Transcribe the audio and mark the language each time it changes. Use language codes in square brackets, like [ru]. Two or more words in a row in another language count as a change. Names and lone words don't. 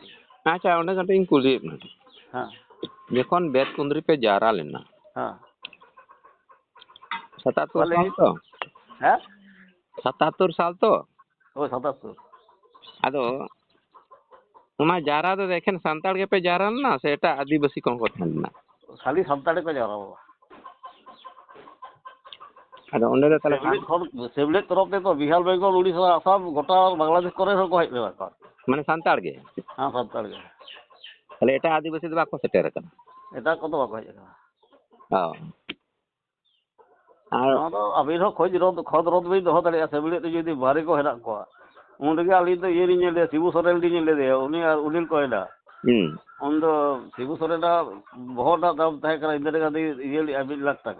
[sat] ᱟᱪᱪᱷᱟ ᱚᱸᱰᱮ ᱠᱟᱹᱴᱤᱡ ᱤᱧ ᱠᱩᱞᱤᱭᱮᱫ ᱢᱮ ᱦᱮᱸ ᱡᱚᱠᱷᱚᱱ ᱵᱮᱛᱠᱩᱸᱫᱽᱨᱤ ᱯᱮ ᱡᱟᱣᱨᱟ ᱞᱮᱱᱟ ᱦᱮᱸ [bn] 77 সাল তো হ্যাঁ 77 সাল তো ওই 77 [sat] ᱟᱫᱚ ᱚᱱᱟ ᱡᱟᱣᱨᱟ ᱫᱚ ᱮᱠᱷᱮᱱ ᱥᱟᱱᱛᱟᱲ ᱜᱮᱯᱮ ᱡᱟᱣᱨᱟ ᱞᱮᱱᱟ ᱥᱮ ᱮᱴᱟᱜ ᱟᱹᱫᱤᱵᱟᱹᱥᱤ ᱠᱚᱦᱚᱸ ᱠᱚ ᱛᱟᱦᱮᱸ ᱞᱮᱱᱟ খালি ᱥᱟᱱᱛᱟᱲ ᱠᱚ ᱡᱟᱣᱨᱟ ᱞᱮᱱᱟ ᱟᱫᱚ ᱚᱸᱰᱮ ᱫᱚ ᱛᱟᱦᱞᱮ [bn] সেবলেট তরফ থেকে বিহার বেঙ্গল উড়িষ্যা আসাম গোটা বাংলাদেশ করে [sat] হᱚᱸ ᱠᱚ ᱦᱮᱡ ᱞᱮᱱᱟ ᱠᱚ ᱢᱟᱱᱮ ᱥᱟᱱᱛᱟᱲ ᱜᱮ ᱦᱮᱸ ᱥᱟᱱᱛᱟᱲ ᱜᱮ ᱛᱟᱦᱞᱮ ᱮᱴᱟᱜ ᱟᱹᱫᱤᱵᱟᱹᱥᱤ ᱫᱚ ᱵᱟᱠᱚ ᱥᱮᱴᱮᱨ ᱟᱠᱟᱱᱟ ᱮᱴᱟᱜ ᱠᱚᱫᱚ ᱵᱟᱠᱚ ᱦᱮᱡ ᱟᱠᱟᱱᱟ ᱟᱨ ᱱᱚᱣᱟ ᱫᱚ ᱟᱹᱵᱤᱱ ᱦᱚᱸ ᱠᱷᱚᱫ ᱨᱚᱫ ᱵᱤᱱ ᱫᱚᱦᱚ ᱫᱟᱲᱮᱭᱟᱜᱼᱟ ᱥᱮᱵᱞᱮᱴ ᱨᱮ ᱡᱩᱫᱤ ᱵᱟᱨᱦᱮ ᱠᱚ ᱦᱮᱱᱟᱜ ᱠᱚᱣᱟ ᱩᱱ ᱨᱮᱜᱮ ᱟᱹᱞᱤᱧ ᱫᱚ ᱤᱭᱟᱹ ᱞᱤᱧ ᱧᱮᱞ ᱞᱮᱫᱮᱭᱟ ᱥᱤᱵᱩ ᱥᱚᱨᱮᱱ ᱞᱤᱧ ᱧᱮᱞ ᱞᱮᱫᱮᱭᱟ ᱩᱱᱤ ᱟᱨ ᱩᱱᱤᱞ ᱠᱚᱭᱱᱟ ᱩᱱ ᱫᱚ ᱥᱤᱵᱩ ᱥᱚᱨᱮᱱᱟᱜ ᱵᱚᱦᱚᱜ ᱨᱮᱱᱟᱜ ᱫᱟᱢ ᱛᱟᱦᱮᱸ ᱠᱟᱱᱟ ᱤᱱᱫᱤᱨᱟ ᱜᱟᱱᱫᱷᱤ ᱤᱭᱟᱹ ᱞᱮᱜᱼᱟ 1 ᱞᱟᱠᱷ ᱴᱟᱠᱟ